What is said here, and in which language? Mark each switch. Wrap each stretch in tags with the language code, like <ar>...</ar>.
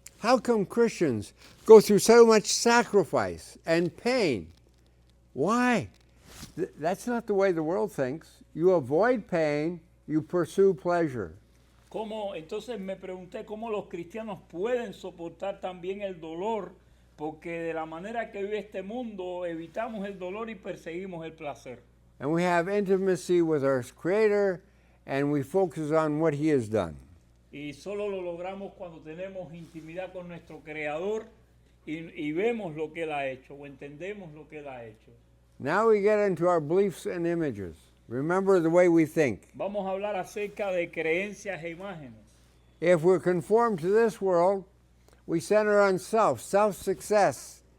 <en>How come Christians go through so much sacrifice and pain? Why? That's not the way the world thinks. You avoid pain, you pursue pleasure.</en> <es>Entonces me pregunté cómo los cristianos pueden soportar también el dolor, porque de la manera que vive este mundo evitamos el dolor y perseguimos el placer.</es> <en>And we have intimacy with our Creator, and we focus on what He has done.</en> <es>Y solo lo logramos cuando tenemos intimidad con nuestro Creador y vemos lo que Él ha hecho o entendemos lo que Él ha hecho.</es> <en>Now we get into our beliefs and images. Remember the way we think.</en> <es>Vamos a hablar acerca de creencias e imágenes.</es> <en>If we're conformed to this world, we center on self-success.</en>